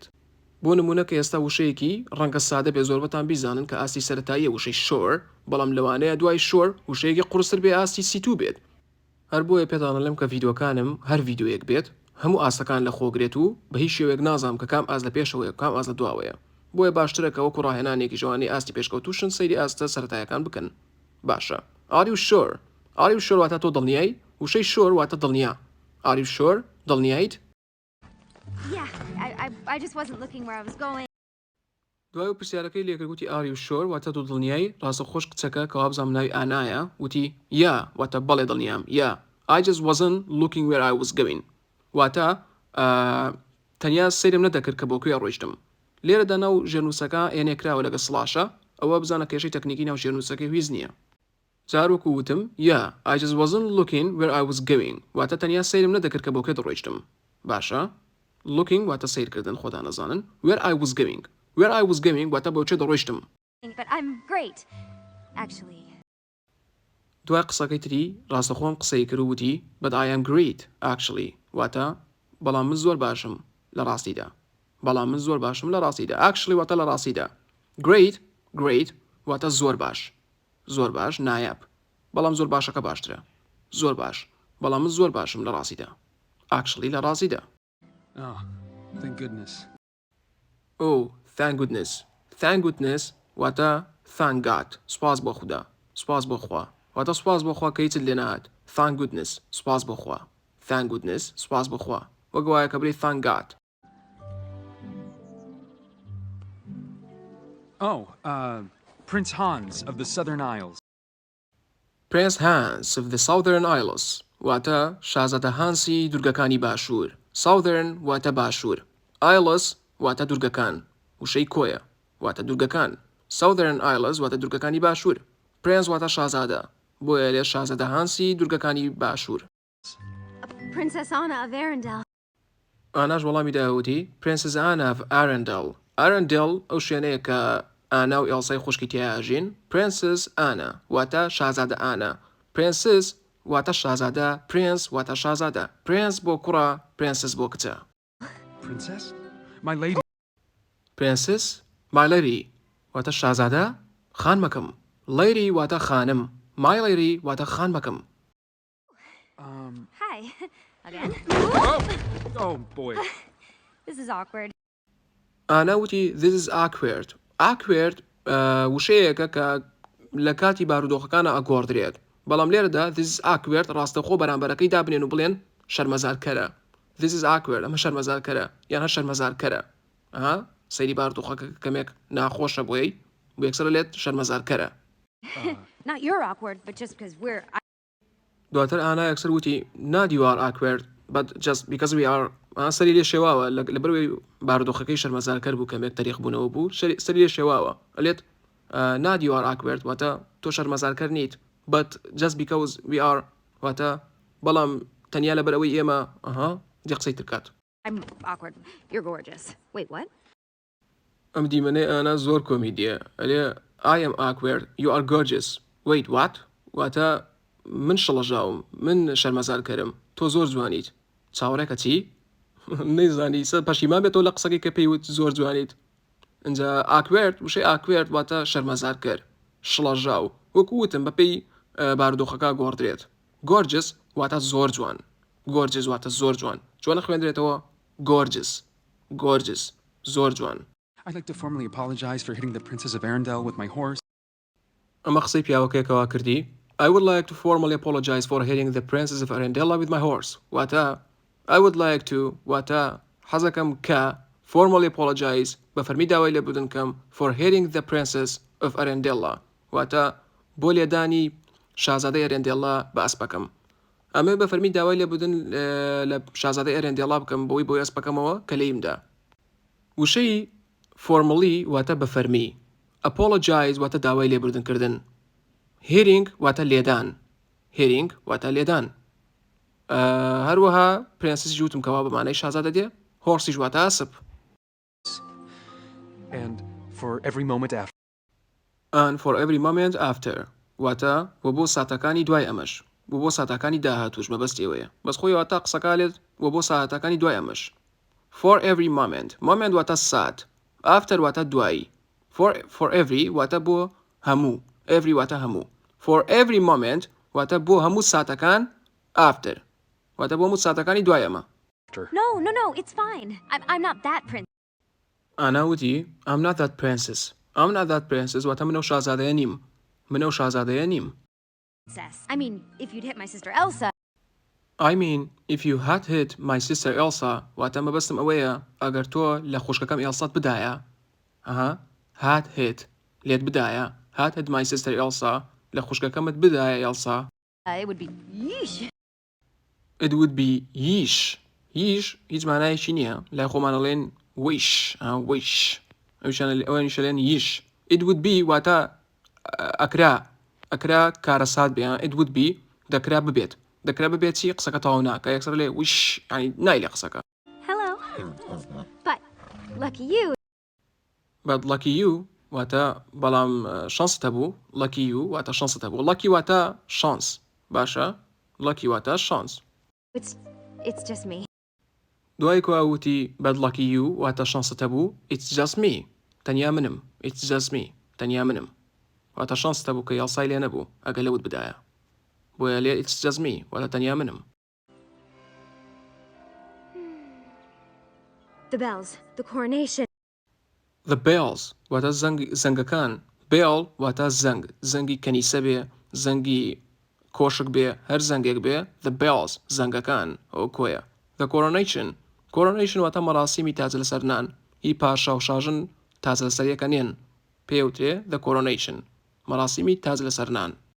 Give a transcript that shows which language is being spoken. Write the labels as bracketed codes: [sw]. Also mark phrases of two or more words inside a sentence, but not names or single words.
[ckb] بۆ نمونە کە ئێستا وشەیەکی ڕەنگە سادە بێ زۆربەتان بیزانن کە ئاستی سەرەتاییە وشەی شۆر، بەڵام لەوانەیە دوای شۆر وشەیەکی قورستر بێ ئاستی سیتو بێت. هەر بۆیە پێتانەڵێم کە ڤیدیۆکانم هەر ڤیدیۆیەک بێت هەموو ئاستەکان لە خۆگرێت و بە هیچ شێوەیەک نازانم کە کام ئاست لە پێشەوەیە کام ئاست لە دواوەیە. بۆیە باشترە کە وەکو ڕاهێنانێکی ژەوانی ئاستی پێشکەوتوشن سەیری ئاستە سەرەتاییەکان بکەن. باشە. [en] Are you sure? Are you sure [ckb] واتە تۆ دڵنیایی؟ وشەی شۆر واتە دڵنیا. [en] Are you sure? دڵنیایت؟ Yeah, I just wasn't looking where I was going. [ckb] دوای و پرسیارەکەی لێکردوتی [en] are you sure [ckb] واتە دوو دڵنیایی ڕاستە خۆش کچەکە کە وابزانم ناوی ئانایە وتی یا واتە بەڵێ دڵنیام یا [en] I just wasn't looking where I was going [ckb] واتە تەنیا سەیرم نەدەکرد کە بۆ کوێ ڕۆیشتم. لێرەدا ناو ژێرنووسەکە ئێنێکراوە لەگە سڵاشە ئەوە بزانە کێشەی تەکنیکی ناو ژێرنووسەکەی هیچ نییە. جاروەکو وتم یا [en] I just wasn't looking where I was going [ckb] واتە تەنیا سەیرم نەدەکرد کە بۆ کوێ دەڕۆیشتم. باشە looking واتە سیرکردن خۆتان نەزانن [en] where I was going Where I was going [ckb] واتە بۆ چێ دەڕۆیشتم. [en] But I'm great, actually. [ckb] دوای قسەکەی تری ڕاستەخۆم قسەی کرد و وتی [en] But I am great, actually [ckb] واتە بەڵام من زۆر باشم لە ڕاستیدا. بەڵام من زۆر باشم لە ڕاستیدا. Actually واتە لە ڕاستیدا. Great واتە زۆر باش. زۆر باش نایاب. بەڵام زۆر باشەکە باشترە. زۆر باش. بەڵام من زۆر باشم لە ڕاستیدا. Actually لە ڕاستیدا. [en] Oh, thank goodness. Oh, thank goodness. Thank goodness واتە thank God. [ckb] سپاس بۆ خوددا. سپاس بۆ خوا. واتە سپاس بۆ خوا کە هیچت لێ نەهات. [en] Thank goodness. [ckb] سپاس بۆ خوا. [en] Thank goodness. [ckb] سپاس بۆ خوا. وەک وایە کە بڵێ [en] thank God. Oh, Prince Hans of the Southern Isles. Prince Hans of the Southern Isles [ckb] واتە شازادە هانسی دوورگەکانی باشوور. Southern واتە باشوور. Isles واتە دوورگەکان. وشەی کۆیە واتە دوورگەکان. [en] Southern Isles [ckb] واتە دوورگەکانی باشوور. Prince واتە شازادە. بۆیە لێ شازادە هانسی دوورگەکانی باشوور. [en] Princess Anna of Arindel. [ckb] ئاناش وەڵامی داوتی [en] Princess Anna of Arindel. [ckb] Arindel ئەو شوێنەیە کە ئانا و ئێڵسای خوشکی تیاژین. Princess Anna واتە شازادە ئانا. Princess واتە شازادە. Prince واتە شازادە. Prince بۆ کوڕە. Princess بۆ کچە. [en] Princess? My lady. Princess My lady [ckb] واتە شازادە خانمەکەم. Lady واتە خانم. [en] My lady [ckb] واتە خانمەکەم. [en] Hi. Again? Oh boy. This is awkward. [ckb] ئانا وتی [en] This is awkward. [ckb] Awkward وشەیەکە کە لە کاتی بارودۆخەکانە ئەگۆڕدرێت. بەڵام لێرەدا [en] This is awkward [ckb] ڕاستەخۆ بەرامبەرەکەی دابنێن و بڵێن شەرمەزارکەرە. [en] This is awkward [ckb] ئەمە شەرمەزارکەرە یان هەر شەرمەزارکەرە. سەیری بارودۆخەکە کەمێک ناخۆشە بۆی بۆ یەکسەر لێت شەرمەزارکەرە. [en] Not you're awkward, but just because we're... [ckb] دواتر ئانا یەکسەر وتی [en] Not you are awkward, but just because we are [ckb] سەری لێ شێواوە لەبەرەوەی بارودۆخەکەی شەرمەزارکەر بوو کەمێک تەریخ بوونەوە بوو سەری لێ شێواوە ئەلێت [en] not you are awkward [ckb] واتە تۆ شەرمەزارکەر نیت [en] but just because we are [ckb] واتە بەڵام تەنیا لەبەر ئەوەی ئێمە دی قسەی ترکات. [en] I'm awkward. You're gorgeous. Wait, what? [ckb] ئەم دیمەنەی ئانا زۆر کۆمیدیە ئەلێ [en] I am awkward you are gorgeous wait what [ckb] واتە من شڵەژاوم من شەرمەزارکەرم تۆ زۆر جوانیت چاوەڕێکە چی نەیزانی سەر پەشیمان بێتەوە لە قسەکەی کە پێیوت زۆر جوانیت اینجا awkward وشەی awkward واتە شەرمەزارکەر شڵەژاو وەکو وتم بەپێی بارودۆخەکە گۆڕدرێت gorgeous واتە زۆر جوان gorgeous واتە زۆر جوان جوانە خوێندرێتەوە gorgeous زۆر جوان. [en] I'd like to formally apologize for hitting the Princess of Arendelle with my horse. [ckb] ئەمە قسەی پیاوەکەیەکەوە کردی. [en] I would like to formally apologize for hitting the Princess of Arendelle with my horse. [ckb] واتە [en] I would like to [ckb] واتە حەزەکەم کە [en] formally apologize [ckb] بە فەرمی داوای لێ بدنکەم [en] for hitting the Princess of Arendelle [ckb] واتە بۆ لێدانی شازادەی ئەرێندێڵە بە ئەسپەکەم. ئەمە بە فەرمی داوای لێ بدن لە شازادەی ئەرێندێڵە بکەم بۆی ئەسپەکەمەوە کە لێیمدا. وشەی formally واتە بە فەرمی apologize واتە داوای لێبوردنکردن hearing واتە لێدان hearing واتە لێدان هەروەها پرنسس جوتم کەوا بەمانەی شازادە دێ هۆرسی واتە ئاسپ [en] And for every moment after. and for every moment after [ckb] واتە بۆ ساتەکانی دوای ئەمەش بۆ ساتەکانی داهاتوش مەبەستی ئەوەیە بەس خۆی واتە قسەکالێت بۆ ساتەکانی دوای ئەمەش [en] for every moment [ckb] واتە سات after واتە دوایی [en] for every [ckb] واتە بۆ هەموو every واتە هەموو [en] for every moment [ckb] واتە بۆ هەموو ساتەکان after واتە بۆ هەموو ساتەکانی دوای ئەمە. [en] No, it's fine. I'm not that princess. [ckb] ئانا وتی [en] I'm not that princess [ckb] واتە منە شازادەیە نیم. [en] I mean, if you'd hit my sister Elsa. if you had hit my sister Elsa [ckb] واتە مەبەستم ئەوەیە ئەگەر تۆ لە خوشکەکەم ئێلسات بدایە [en] had hit [ckb] لێت بدایە [en] had hit my sister Elsa [ckb] لە خوشکەکەمت بدایە ئێلسا [en] It would be yeesh. it would be yeesh [ckb] هیچ مانایەکی نییە لای خۆمانەڵێن wish ئەوانیشەڵێن yeesh [en] it would be [ckb] واتە ئەکرا کارەسات بێ [en] it would be [ckb] دەکرا ببێت چی قسەکە تەواو ناکە یەکسەر لێ wish ینی نای لێ قسەکە [en] Hello. But lucky you. [ckb] واتە بەڵام شانست هەبوو [en] lucky you [ckb] واتە شانست هەبوو lucky واتە شانس باشە lucky واتە شانس. [en] It's just me. [ckb] دوای کواوتی [en] bad lucky you [ckb] واتە شانست هەبوو [en] it's just me [ckb] تەنیا منم واتە شانست هەبوو کە یاڵسای لێ نەبوو ئەگە لەوت بدایە بۆیە لێ [en] it's just me [ckb] واتە تەنیا منم. [en] The bells, the coronation. The bells [ckb] واتە زەنگەکان bell واتە زەنگی کەنیسە بێ زەنگی کۆشک بێ هەر زەنگێک بێ [en] the bells [ckb] زەنگەکان ئەو کۆیە. [en] The coronation [ckb] واتە مەراسیمی تاج لەسەر نان هی پاشا و شاژن تاج لەسەر یەکە نێن پێوترێ [en] the coronation [ckb] مەراسیمی تاج لەسەر نان.